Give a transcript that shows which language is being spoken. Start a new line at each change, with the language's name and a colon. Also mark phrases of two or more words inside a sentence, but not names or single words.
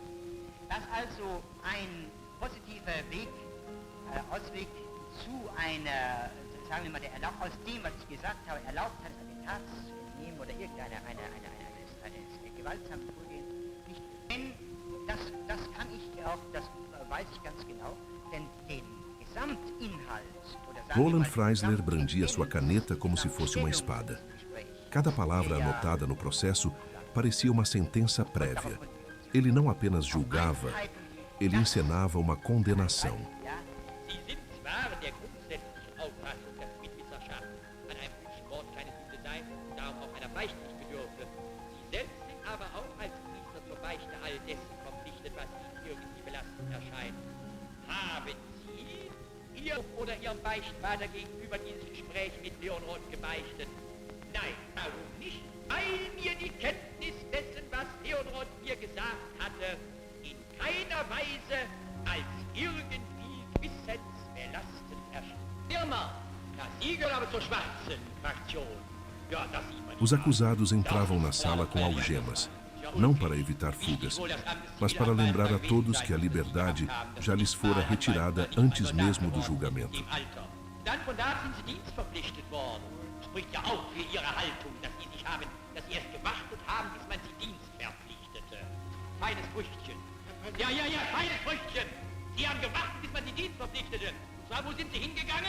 German: Dass also ein positiver Ausweg zu einer, sagen wir mal, aus dem, was ich gesagt habe, erlaubt hat, Attentats zu entnehmen oder irgendeines gewaltsamen Vorgehen, nicht. Denn das kann ich auch, das weiß ich ganz genau, denn den Gesamtinhalt, oder sagen wir Roland mal,
Portuguese: Freisler brandia sua caneta como se fosse uma espada. Cada palavra anotada no processo parecia uma sentença prévia. Ele não apenas julgava, ele encenava uma condenação.
German: Sie sind zwar der grundsätzlichen Auffassung, dass Mitwisserschaft an einem Mord keine Sünde sei und darum auch einer Beichte nicht bedürfe. Sie selbst sind aber auch als Priester zur Beichte all dessen verpflichtet, was Ihnen irgendwie belastend erscheint. Haben Sie Ihr oder Ihrem Beichtvater gegenüber dieses Gespräch mit Leonroth gebeichtet? Nein, warum nicht? Weil mir die Kenntnis dessen, was Leonroth mir gesagt hatte, in keiner Weise als irgendwie gewissensbelastend erschien. Firma, ja, Sie gehören aber zur schwarzen Fraktion. Ja, das sieht man.
Portuguese: Os acusados entravam na sala com algemas, não para evitar fugas, mas para lembrar a todos que a liberdade já lhes fora retirada antes mesmo do julgamento.
German: Dann von da sind Sie dienstverpflichtet worden. Spricht ja auch für Ihre Haltung, dass Sie erst gewartet haben, bis man Sie Dienst verpflichtete. Feines Früchtchen. Ja, feines Früchtchen. Sie haben gewartet, bis man Sie dienstverpflichtete. Und zwar, wo sind Sie hingegangen?